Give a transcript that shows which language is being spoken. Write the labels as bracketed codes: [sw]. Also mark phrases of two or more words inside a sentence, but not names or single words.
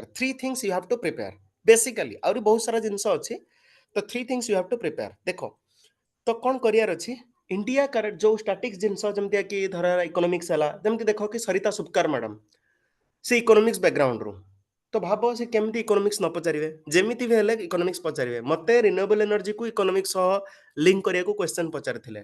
[en] Three things you have to prepare. Basically, [or] ଆହୁରି ବହୁତ ସାରା ଜିନିଷ ଅଛି. [en] ତ three things you have to prepare. [or] ଦେଖ, ତ କ'ଣ କରିବାର ଅଛି? ଇଣ୍ଡିଆ ଯୋଉ ଷ୍ଟାଟିକ୍ସ ଜିନିଷ ଯେମିତି କି ଧର ଇକୋନୋମିକ୍ସ ହେଲା, ଯେମିତି ଦେଖ କି ସରିତା ସୁପକାର ମ୍ୟାଡମ ସେ ଇକୋନୋମିକ୍ସ ବ୍ୟାକଗ୍ରାଉଣ୍ଡରୁ, ତ ଭାବ ସେ କେମିତି ଇକୋନୋମିକ୍ସ ନ ପଚାରିବେ? ଯେମିତି ବି ହେଲେ ଇକୋନୋମିକ୍ସ ପଚାରିବେ. ମତେ [en] renewable energyକୁ [or] ଇକୋନୋମିକ୍ସ ସହ ଲିଙ୍କ କରିବାକୁ କ୍ୱେଶ୍ଚନ୍ ପଚାରିଥିଲେ.